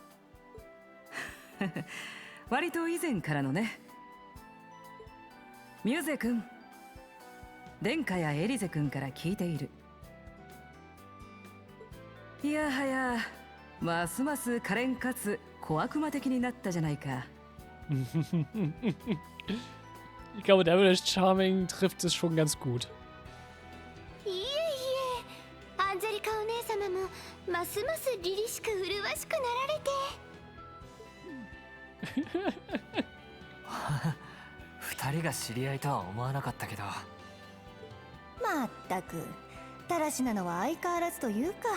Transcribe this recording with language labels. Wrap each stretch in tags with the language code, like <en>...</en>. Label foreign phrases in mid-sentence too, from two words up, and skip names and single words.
<ja>割と以前からのね。ミュゼ君、殿下やエリゼ君から聞いている。いやはや、ますます可憐かつ小悪魔的になったじゃないか。</ja> <de>Ich glaube, der</de> <en>Devilish Charming</en> <de>trifft es schon ganz gut.</de> <ja>いえいえ、アンゼリカお姉様もますます凛々しく麗しくなられて。二人が知り合いとは思わなかったけど。まったくだらしなのは相変わらずというか。</ja>